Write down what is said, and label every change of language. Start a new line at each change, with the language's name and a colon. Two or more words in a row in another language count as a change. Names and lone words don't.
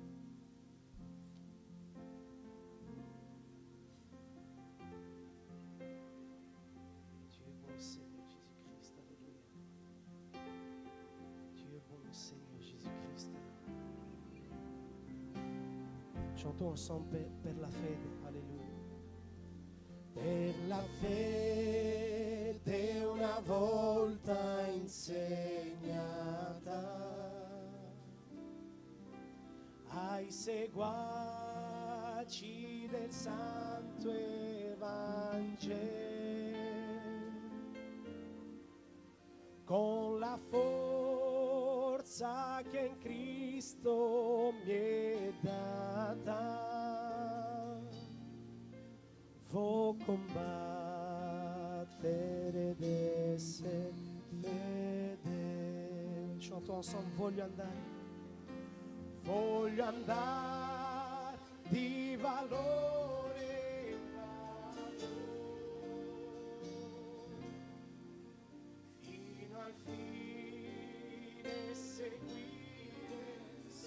French: Tu es bon, Seigneur Jésus-Christ. Alléluia. Tu es bon, Seigneur Jésus-Christ. Chantons ensemble
Italian: per la fede.
French: Alléluia.
Italian: Per la fede una volta insegnata Ai seguaci del Santo Evangelo, con la forza che in Cristo mi è data, vo combattere ed essere fedele.
French: Chantons ensemble,
Italian: voglio andare di valore in valore, fino al fine seguire il